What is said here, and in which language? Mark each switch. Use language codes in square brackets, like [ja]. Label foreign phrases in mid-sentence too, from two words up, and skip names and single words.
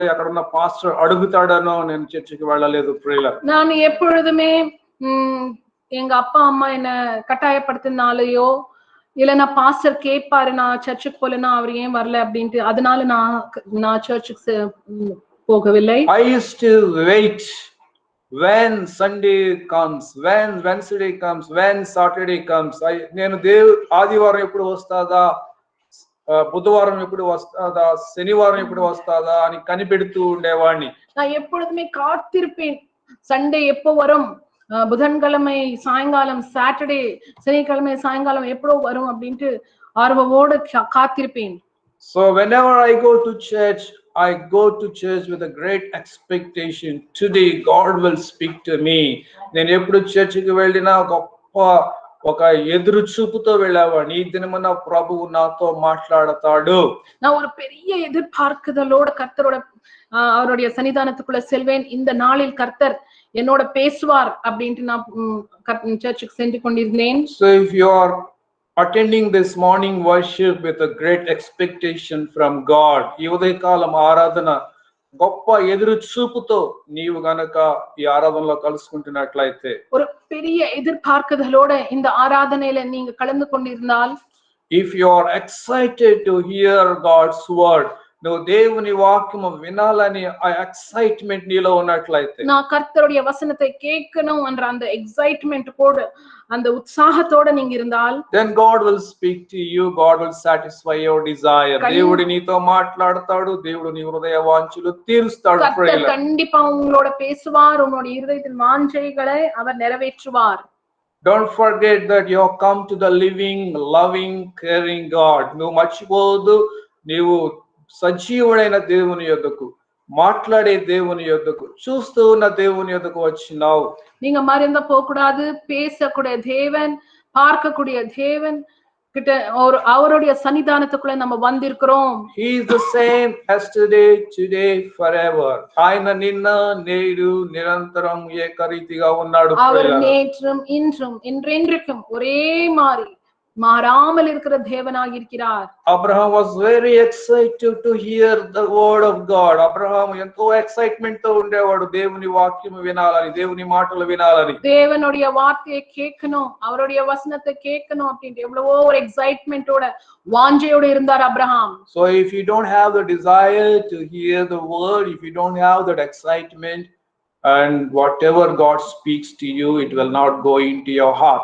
[te] అక్కడున్న పాస్టర్ అడుగుతాడనో నేను చర్చికి వెళ్ళలేదు ప్రియులారా. [ta] நான் எப்பொழுதுமே எங்க அப்பா அம்மா என்ன கட்டாயப்படுத்தினாலயோ இல்லனா பாஸ்டர் கேட்பாரு நான் சர்ச்சுக்கு போலனா அவர் ஏன் வரல அப்படின்ட்டு அதனால நான் சர்ச்சுக்கு போகவில்லை. [en] I used to wait when Sunday comes, when Wednesday comes, when Saturday comes. [te] నేను ఆదివారం ఎప్పుడు వస్తాదా, బుధవారం ఎప్పుడు వస్తాదా, శనివారం ఎప్పుడు వస్తాదా అని కనిపెడుతూ ఉండేవాడిని. [ta] நான் எப்பொழுதுமே காத்திருப்பேன் சண்டே எப்போ வரும், புதன்கிழமை சாயங்காலம், சாட்டர்டே சனிக்கிழமை சாயங்காலம் எப்போ வரும் அப்படின்ட்டு ஆர்வமோடு காத்திருப்பேன். [en] So whenever I go to church, I go to church with a great expectation. Today God will speak to me. [te] నేను ఎప్పుడు చర్చికి వెళ్ళినా ఒక ఎదురు చూపుతో వెళ్ళేవాడిని. ఈ దినమున ప్రభువు నాతో మాట్లాడతాడు. [ta] நான் ஒரு பெரிய எதிர்பார்க்குதலோட கர்த்தரோட அவருடைய சன்னிதானத்துக்குள்ள செல்வேன். இந்த நாளில் கர்த்தர் என்னோட பேசுவார் அப்படின்ட்டு நான் சர்ச்சுக்கு சென்று கொண்டிருந்தேன். [en] So if you are attending this morning worship with a great expectation from God, [te] ఈ ఉదయకాలం ఆరాధన గొప్ప ఎదురు చూపుతో నీవు గనక ఈ ఆరాధనలో కలుసుకుంటున్నట్లయితే, [ta] ஒரு பெரிய எதிர்பார்க்குதலோட இந்த ஆరాధனையில நீங்க கலந்து கொண்டிருந்தால், [en] if you are excited to hear God's word, [te] నువ్వు దేవుని వాక్యము వినాలని ఆ ఎక్సైట్మెంట్ నీలో ఉన్నట్లయితే, [ta] நான் கர்த்தருடைய வசனத்தை கேட்கணும் என்ற அந்த எக்ஸைட்மென்ட் கூட அந்த உற்சாகத்தோட நீங்க இருந்தால், [en] then God will speak to you, God will satisfy your desire. [te] దేవుడు నీతో మాట్లాడతాడు, దేవుడు నీ హృదయ వాంఛలు తీరుస్తాడు. [ta] கர்த்தர் கண்டிப்பா உங்களோட பேசுவார், உங்களோட இதயத்தின் வாஞ்சைகளை அவர் நிறைவேற்றுவார். [en] Don't forget that you have come to the living, loving, caring God. [te] నువ్వు మర్చిపోవద్దు, నీవు సజీవుడైన దేవుని యొద్దకు, మాట్లాడే దేవుని యొద్దకు, చూస్తూ ఉన్న దేవుని యొద్దకు వచ్చినావు. [ta] நீங்க மறந்து போக கூடாது. பேசக்கூடிய தேவன், பார்க்கக்கூடிய தேவன் கிட்ட அவருடைய சன்னிதானத்துக்குள்ள நம்ம வந்திருக்கிறோம். [en] He is the same yesterday, today, forever. [te] ఆయన నిన్న నేడు నిరంతరం ఏకరీతిగా ఉన్నాడు. [ta] அவர் நேற்றும் இன்றும் என்றென்றைக்கும் ஒரே மாதிரி மாறாமல் இருக்கிற தேவனாக இருக்கிறார். [en] Abraham was very excited to hear the word of God. [te] Abraham ఎంతో ఎక్సైట్మెంట్ తో ఉండేవాడు దేవుని వాక్యం వినాలని, దేవుని మాటలు వినాలని. [ta] தேவனுடைய வார்த்தையை கேட்கணும், அவருடைய வசனத்தை கேட்கணும் அப்படின்ட்டு எவ்வளவோ ஒரு எக்ஸைட்மென்ட்டோட வாஞ்சையோட இருந்தார் அப்ரஹாம். [en] So if you don't have the desire to hear the word, if you don't have that excitement, and whatever God speaks to you, it will not go into your heart.